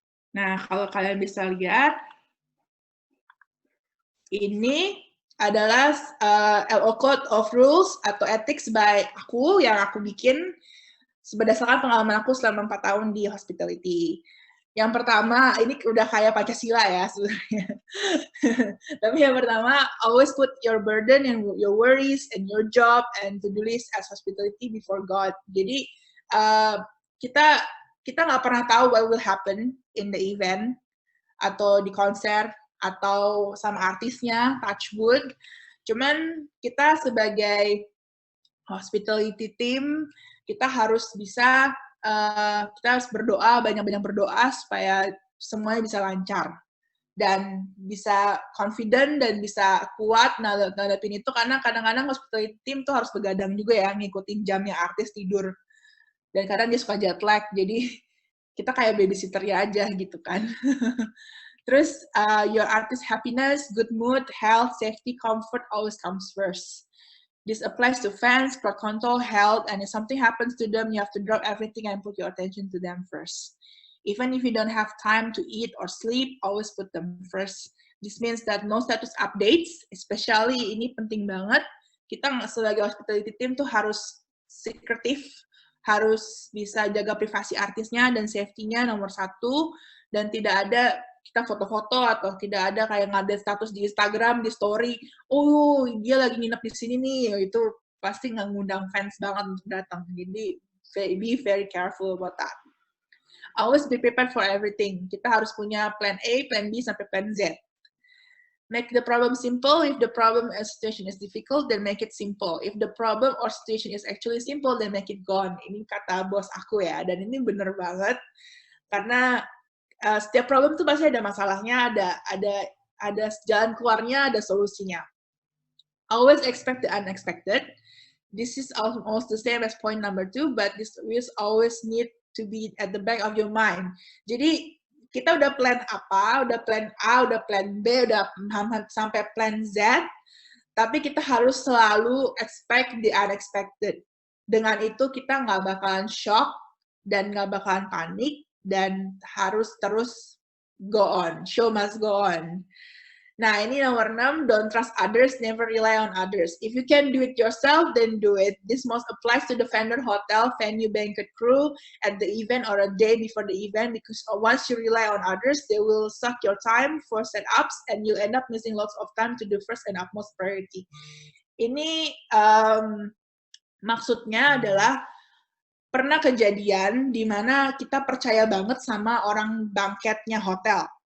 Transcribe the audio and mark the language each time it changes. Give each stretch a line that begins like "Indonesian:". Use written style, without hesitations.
Indonesian: Nah, kalau kalian bisa lihat, ini adalah LO Code of Rules atau Ethics by aku, yang aku bikin berdasarkan pengalaman aku selama 4 tahun di hospitality. Yang pertama, ini udah kayak Pancasila ya sebenarnya. Tapi yang pertama,
English: always put your burden and your worries and your job and to-do list as hospitality before God.
Indonesian: Jadi kita nggak pernah tahu
English: what will happen in the event
Indonesian: atau di konser atau sama artisnya,
English: touch wood.
Indonesian: Cuman kita sebagai hospitality team, kita harus bisa kita harus berdoa, banyak-banyak berdoa supaya semuanya bisa lancar dan bisa confident dan bisa kuat ngadepin itu, karena kadang-kadang hospitality team tuh harus begadang juga ya, ngikutin jamnya artis tidur, dan kadang dia suka jet lag, jadi kita kayak babysitter ya aja gitu kan.
English: Terus your artist happiness, good mood, health, safety, comfort always comes first. This applies to fans, crowd control, health, and if something happens to them, you have to drop everything and put your attention to them first. Even if you don't have time to eat or sleep, always put them first. This means that no status updates, especially
Indonesian: ini penting banget, kita sebagai hospitality team tuh harus secretive, harus bisa jaga privasi artisnya dan safety-nya nomor 1, dan tidak ada kita foto-foto atau tidak ada kayak ngupdate status di Instagram, di story, oh dia lagi nginep di sini nih, itu pasti nggak ngundang fans banget untuk datang.
English: Jadi be very careful about that. Always be prepared for everything.
Indonesian: Kita harus punya plan A, plan B, sampai plan Z.
English: Make the problem simple. If the problem or situation is difficult, then make it simple. If the problem or situation is actually simple, then make it gone.
Indonesian: Ini kata bos aku ya, dan ini bener banget. Karena setiap problem tuh pasti ada masalahnya, ada jalan keluarnya, ada solusinya.
English: Always expect the unexpected. This is almost the same as point number 2, but this will always need to be at the back of your mind.
Indonesian: Jadi kita udah plan apa, udah plan A, udah plan B, udah sampai plan Z, tapi kita harus selalu
English: expect the unexpected.
Indonesian: Dengan itu kita nggak bakalan shock dan nggak bakalan panik dan harus terus go on.
English: Show must go on. Nah, ini nomor 6, don't trust others, never rely on others. If you can do it yourself, then do it. This most applies to the vendor, hotel, venue, banquet crew at the event or a day before the event, because once you rely on others, they will suck your time for setups and you'll end up missing lots of time to the first and utmost priority.
Indonesian: Ini maksudnya adalah pernah kejadian di mana kita percaya banget sama orang banketnya hotel.